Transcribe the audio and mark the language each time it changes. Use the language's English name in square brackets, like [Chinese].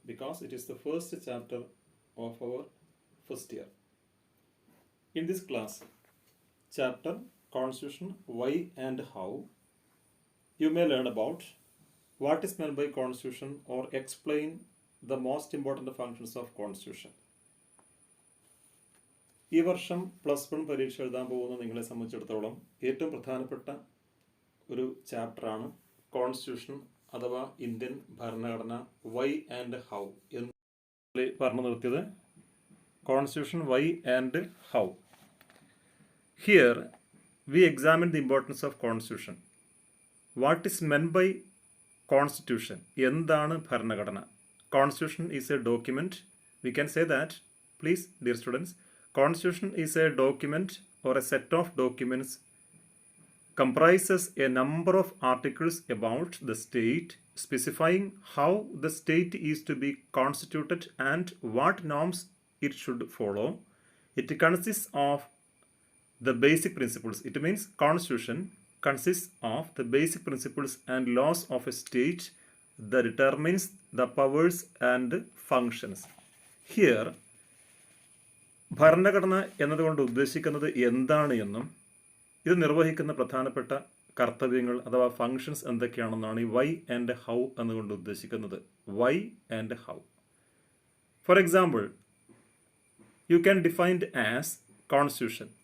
[English] Because it is the first chapter of our first year. In this class, chapter Constitution, why and how, you may learn about what is meant by Constitution or explain the most important functions of Constitution. [Malayalam] ഈ വർഷം +1 പരീക്ഷ എഴുതാൻ പോകുന്ന നിങ്ങളെ സംബന്ധിച്ചിടത്തോളം ഏറ്റവും പ്രധാനപ്പെട്ട ഒരു ചാപ്റ്ററാണ് കോൺസ്റ്റിറ്റ്യൂഷൻ അഥവാ ഇന്ത്യൻ ഭരണഘടന വൈ ആൻഡ് ഹൗ എന്ന് പറഞ്ഞു നിർത്തിയത്. [English] Constitution why and how. Here we examine the importance of constitution. What is meant by constitution? [Malayalam] എന്താണ് ഭരണഘടന? [English] Constitution is a document. We can say that, please dear students, Constitution is a document or a set of documents comprises a number of articles about the state, specifying how the state is to be constituted and what norms it should follow. It consists of the basic principles. It means Constitution consists of the basic principles and laws of a state that determines the powers and functions. Here, [Malayalam] ഭരണഘടന എന്നതുകൊണ്ട് ഉദ്ദേശിക്കുന്നത് എന്താണ് എന്നും ഇത് നിർവഹിക്കുന്ന പ്രധാനപ്പെട്ട കർത്തവ്യങ്ങൾ അഥവാ ഫങ്ഷൻസ് എന്തൊക്കെയാണെന്നാണ് ഈ വൈ ആൻഡ് ഹൗ എന്നുകൊണ്ട് ഉദ്ദേശിക്കുന്നത്. Y and how. [English] For example, you can defined as constitution.